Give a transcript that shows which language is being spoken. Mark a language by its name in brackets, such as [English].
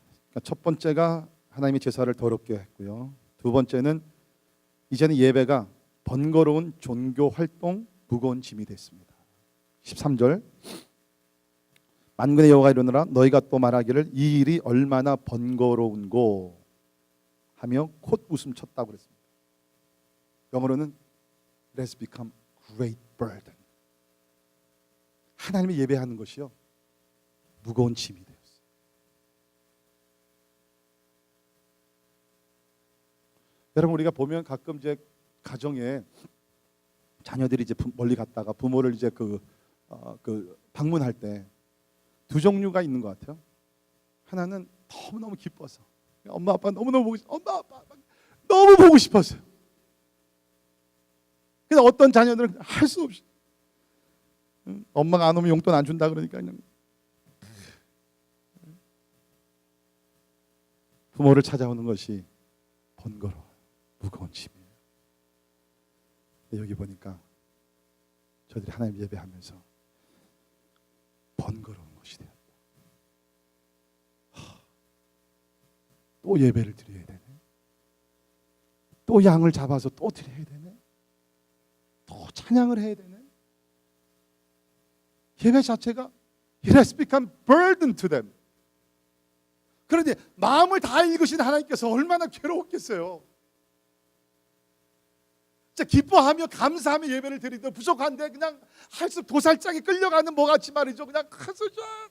[Korean] 그러니까 첫 번째가 하나님의 제사를 더럽게 했고요. 두 번째는 이제는 예배가 번거로운 종교 활동, 무거운 짐이 됐습니다. 13절 만군의 여호와가 이르노라 너희가 또 말하기를 이 일이 얼마나 번거로운고 하며 콧 웃음 쳤다고 그랬습니다. 영어로는 [English] It has become great burden. [Korean] 하나님의 예배하는 것이요 무거운 짐이 되었어요. 여러분 우리가 보면 가끔 이제 가정에 자녀들이 이제 멀리 갔다가 부모를 이제 그 방문할 때 두 종류가 있는 것 같아요. 하나는 너무너무 기뻐서 엄마 아빠 너무너무 보고 싶어. 엄마 아빠 너무 보고 싶었어요. 근데 어떤 자녀들은 할 수 없이 엄마가 안 오면 용돈 안 준다 그러니까 그냥 부모를 찾아오는 것이 번거로워 무거운 짐이에요. 여기 보니까 저들이 하나님 예배하면서 번거로운 것이 되었다. 또 예배를 드려야 되네. 또 양을 잡아서 또 드려야 되네. 또 찬양을 해야 되네. 예배 자체가 [English] It has become burden to them. [Korean] 그런데 마음을 다 읽으신 하나님께서 얼마나 괴로웠겠어요. 진짜 기뻐하며 감사하며 예배를 드리던 부족한데 그냥 할 수 도살장에 끌려가는 뭐 같이 말이죠. 그냥 가서자.